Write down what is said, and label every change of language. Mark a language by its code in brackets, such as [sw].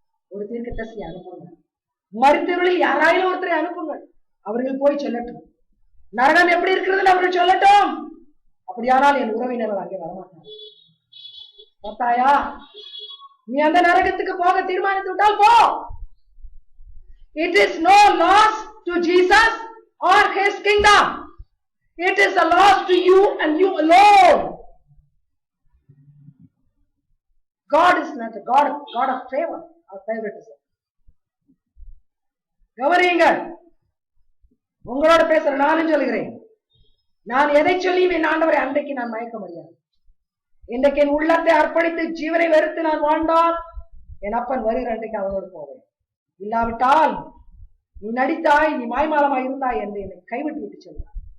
[ta] ஒரு தீர்க்கதரிசியை அனுப்புங்க, மருத்துவர்களில் யாராயிலும் ஒருத்தரை அனுப்புங்கள், அவர்கள் போய் சொல்லட்டும் நரகம் எப்படி இருக்கிறது அவர்கள் சொல்லட்டும். அப்படியானால் என் உறவினர்கள் அங்கே வரமாட்டாங்க. பார்த்தாயா, நீ அந்த நரகத்துக்கு போக தீர்மானித்து விட்டால் போ. [en] It is no loss to Jesus or his kingdom. It is a loss to you and you alone. God is not a God of favor or favoritism. [ta] கவனியுங்கள், உங்களோட பேசுற நானும் சொல்கிறேன். நான் எதை சொல்லியும் என் ஆண்டவரை அன்றைக்கு நான் மயக்க முடியாது. இன்றைக்கு என் உள்ளத்தை அர்ப்பணித்து ஜீவனை வெறுத்து நான் வாழ்ந்தால் என் அப்பன் வருகிற அன்றைக்கு அவனோடு போவேன். இல்லாவிட்டால் நீ நடித்தாய், நீ மாய்மாலமாய் இருந்தாய் என்று என்னை கைவிட்டு விட்டு சென்றார்.